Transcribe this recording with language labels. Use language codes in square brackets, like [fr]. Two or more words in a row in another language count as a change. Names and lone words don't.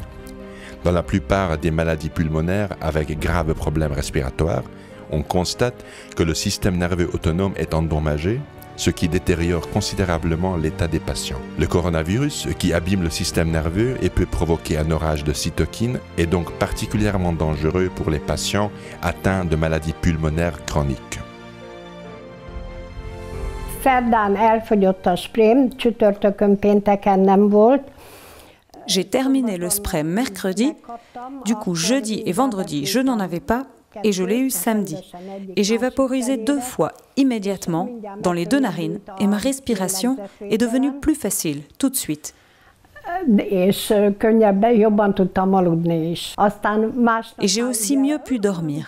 [fr] Dans la plupart des maladies pulmonaires avec graves problèmes respiratoires, on constate que le système nerveux autonome est endommagé, ce qui détériore considérablement l'état des patients. Le coronavirus, qui abîme le système nerveux et peut provoquer un orage de cytokines, est donc particulièrement dangereux pour les patients atteints de maladies pulmonaires chroniques. [hu] Szerdán elfogyott a sprém, csütörtökön, pénteken nem volt. [fr] J'ai terminé le spray mercredi, du coup jeudi et vendredi je n'en avais pas et je l'ai eu samedi. Et j'ai vaporisé 2 fois immédiatement dans les 2 narines et ma respiration est devenue plus facile tout de suite. Et j'ai aussi mieux pu dormir.